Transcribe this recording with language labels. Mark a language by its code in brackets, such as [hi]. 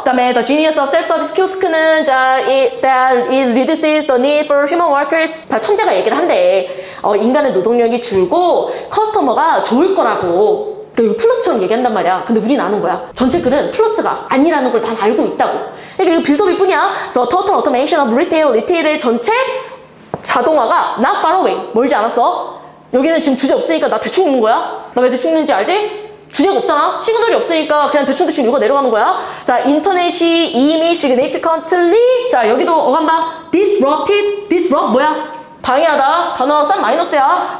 [ko] 그 다음에 [en] The Genius of Self-Service Kiosk는 it reduces the need for human workers. [ko] 다 천재가 얘기를 한대. 인간의 노동력이 줄고 커스터머가 좋을 거라고. 그러니까 이거 플러스처럼 얘기한단 말이야. 근데 우린 아는 거야. 전체 글은 플러스가 아니라는 걸 다 알고 있다고. 그러니까 이거 빌드업일 뿐이야. 그래서 [en] Total Automation of Retail, [ko] 리테일의 전체 자동화가 [en] not far away. [ko] 멀지 않았어. 여기는 지금 주제 없으니까 나 대충 읽는 거야. 나 왜 대충 읽는지 알지? 주제가 없잖아. 시그널이 없으니까 그냥 대충 읽어 내려가는 거야. 자, 인터넷이 이미 significantly. 자, 여기도 어감 봐. disrupt 뭐야? 방해하다. 단어 싼 마이너스야.